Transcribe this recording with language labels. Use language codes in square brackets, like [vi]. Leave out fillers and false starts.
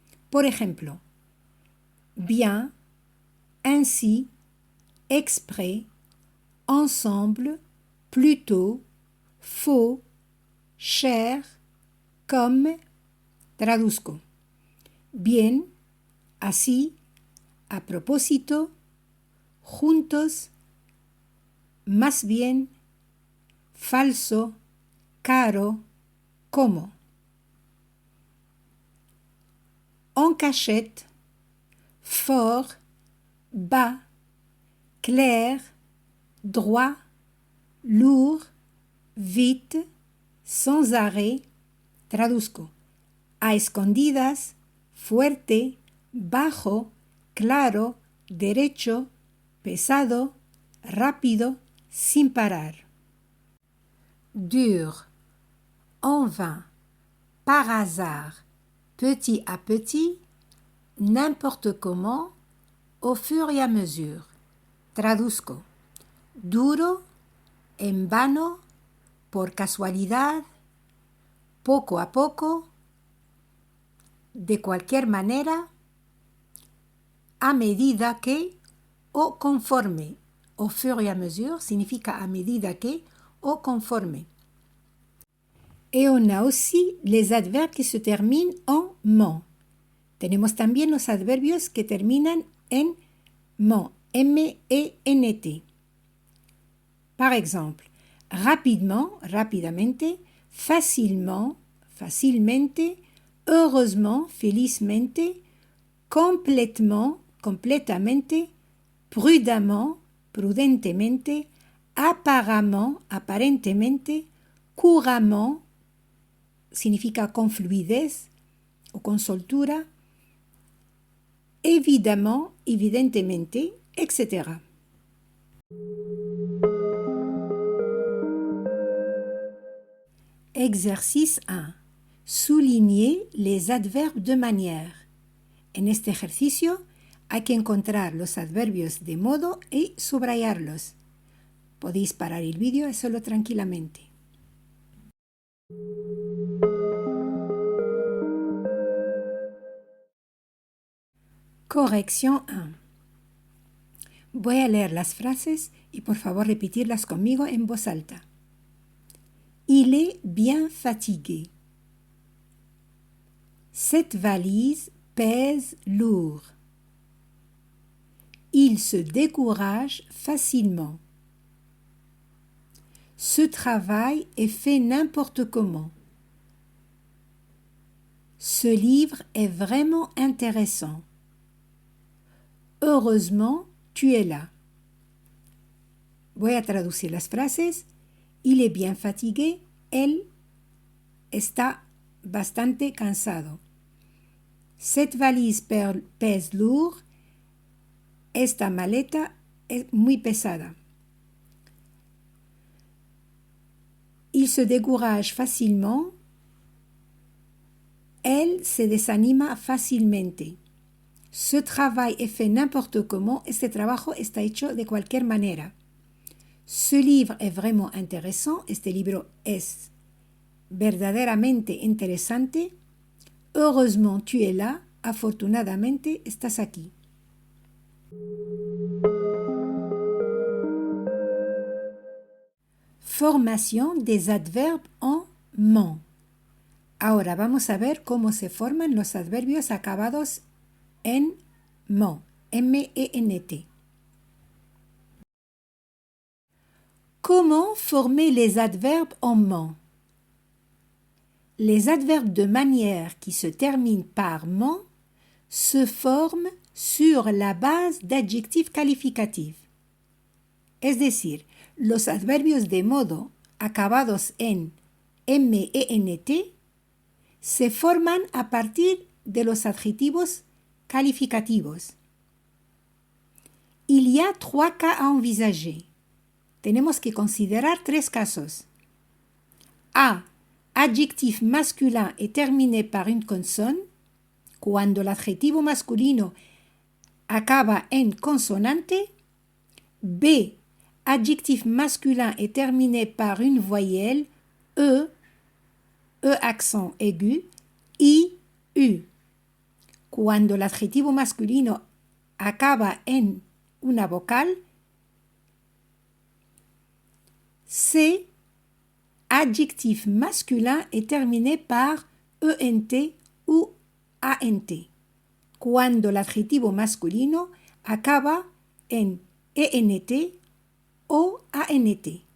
[es] Por ejemplo, [fr] bien, ainsi, exprès, ensemble, plutôt, faux, cher, comme. [es] Traduzco. Bien, así, a propósito, juntos, más bien, falso, caro, como. [fr] En cachette, fort, bas, clair, droit, lourd, vite, sans arrêt. [es] Traduzco. A escondidas, fuerte, bajo, claro, derecho, pesado, rápido, sin parar. [fr] Dur, en vain, par hasard, petit à petit, n'importe comment, au fur et à mesure. [es] Traduzco. Duro, en vano, por casualidad, poco a poco, de cualquier manera, a medida que, o conforme. [fr] Au fur et à mesure [es] significa a medida que o conforme. [fr] Et on a aussi les adverbes qui se terminent en -ment. [es] Tenemos también los adverbios que terminan en -ment, M-E-N-T. [fr] Par exemple, rapidement, [es] rapidamente, [fr] facilement, [es] facilmente, [fr] heureusement, [es] felizmente, [fr] complètement, [es] completamente, [fr] prudemment, [es] prudentemente, [fr] apparemment, [es] aparentemente, [fr] couramment, [es] significa con fluidez o con soltura, [fr] évidemment, [es] evidentemente, etc. [fr] Exercice 1. Souligner les adverbes de manière. [es] En este ejercicio hay que encontrar los adverbios de modo y subrayarlos. Podéis parar el vídeo y hacerlo tranquilamente. Corrección 1. Voy a leer las frases y por favor repetirlas conmigo en voz alta. [fr] Il est bien fatigué. Cette valise pèse lourd. Il se décourage facilement. Ce travail est fait n'importe comment. Ce livre est vraiment intéressant. Heureusement, tu es là. [es] Voy a traducir las frases. [fr] Il est bien fatigué. [es] Él está bastante cansado. [fr] Cette valise pèse lourd. [es] Esta maleta es muy pesada. [fr] Il se décourage facilement. [es] Elle se desanima fácilmente. [fr] Ce travail est fait n'importe comment. [es] Este trabajo está hecho de cualquier manera. [fr] Ce livre est vraiment intéressant. [es] Este libro es verdaderamente interesante. [fr] Heureusement, tu es là. [es] Afortunadamente, estás aquí. Formación [fr] des adverbes en ment. [es] Ahora vamos a ver cómo se forman los adverbios acabados en ment, M-E-N-T. [fr] Comment former les adverbes en ment? Les adverbes de manière qui se terminent par ment se forment sur la base d'adjectifs calificatifs. [es] Es decir, los adverbios de modo acabados en M-E-N-T se forman a partir de los adjetivos calificativos. [fr] Il y a 3 cas à envisager. [es] Tenemos que considerar 3 casos. [fr] A. Adjectif masculin est terminé par une consonne. [es] Cuando el adjetivo masculino acaba en consonante. [fr] B. Adjectif masculin est terminé par une voyelle E, E accent aigu, I, U. [es] Cuando el adjetivo masculino acaba en una vocal. [fr] C. Adjectif masculin est terminé par ENT ou ANT. [es] Cuando el adjetivo masculino acaba en ENT o ANT.